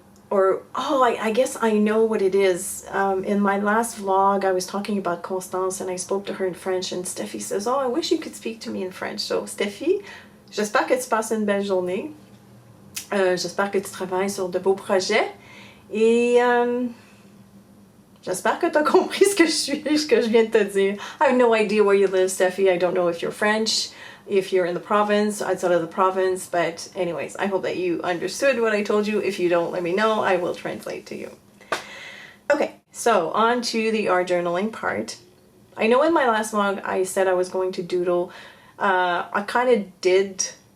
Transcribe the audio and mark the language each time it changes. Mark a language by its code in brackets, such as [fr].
[en] or oh, I guess I know what it is. In my last vlog, I was talking about Constance and I spoke to her in French, and Steffi says, oh, I wish you could speak to me in French. [fr] So Steffi, j'espère que tu passes une belle journée. J'espère que tu travailles sur de beaux projets. Et j'espère que tu as compris ce que je viens de te dire. [en] I have no idea where you live, Steffi. I don't know if you're French, if you're in the province, outside of the province. But anyways, I hope that you understood what I told you. If you don't, let me know. I will translate to you. Okay, so on to the art journaling part. I know in my last vlog I said I was going to doodle. I kind of did.